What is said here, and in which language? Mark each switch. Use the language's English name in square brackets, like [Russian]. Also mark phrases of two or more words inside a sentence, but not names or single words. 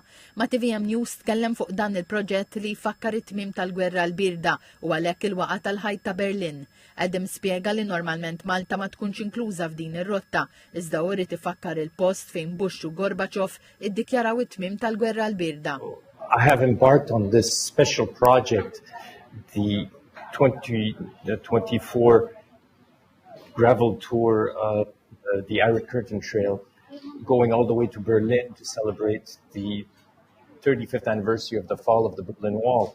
[Maltese] Ma' TVM News tkellem fuq dan il-proġett li jfakkar it-tmiem tal-gwerra l-birda u għalhekk il-waqa' tal-ħajt ta' Berlin. Adam spjega li normalment Malta ma tkunx inkluża f'din ir-rotta, iżda u rrid ifakkar il-post fejn Bush u Gorbachev iddikjaraw it-tmiem tal-gwerra l-birda. [English] I have embarked on this special project, the 24 gravel tour of the Iron Curtain Trail, going all the way to Berlin to celebrate the 35th anniversary of the fall of the Berlin Wall.